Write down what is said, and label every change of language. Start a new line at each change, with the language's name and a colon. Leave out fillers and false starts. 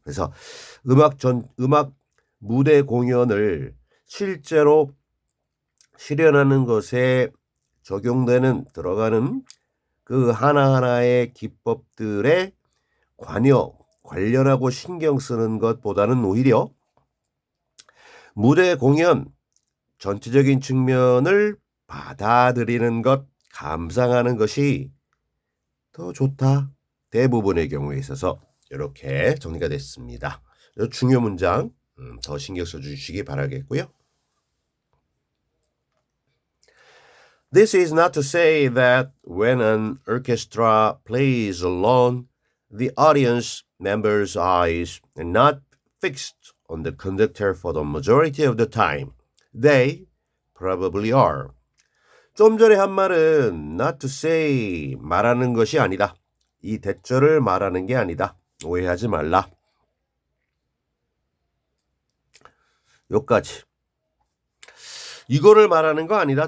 Korean: 그래서 음악 무대 공연을 실제로 실현하는 것에 적용되는, 들어가는 그 하나하나의 기법들에 관련하고 신경 쓰는 것보다는 오히려 무대 공연 전체적인 측면을 받아들이는 것, 감상하는 것이 더 좋다. 대부분의 경우에 있어서 이렇게 정리가 됐습니다. 이 중요 문장 더 신경 써주시기 바라겠고요.
English: This is not to say that when an orchestra plays alone, the audience members' eyes are not fixed on the conductor for the majority of the time. They probably are.
Korean: 좀 전에 한 말은
English: not to say
Korean: 말하는 것이 아니다. 이 대절을 말하는 게 아니다. 오해하지 말라. 여기까지. 이거를 말하는 거 아니다.